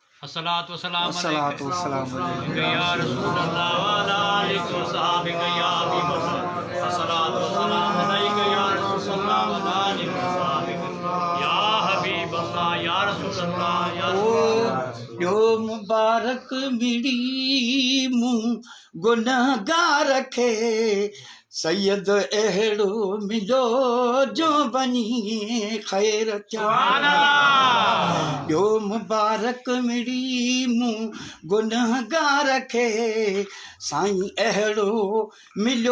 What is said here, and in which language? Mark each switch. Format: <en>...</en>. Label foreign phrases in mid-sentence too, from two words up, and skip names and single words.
<ar>الصلاة والسلام الصلاة والسلام عليك يا رسول الله وعلى آلك وصحبك يا حبيب الله الصلاة والسلام عليك يا رسول الله وعلى آلك وصحبك يا حبيب الله يا رسول الله يا</ar> <sd>यो मुबारक मिड़ी मुंह गुनहगार खे सैयद अहिड़ो मिलो जो बनी ख़ैर थिया यो मुबारक मिड़ी मुंह गुनहगार खे साईं अहिड़ो मिलो</sd>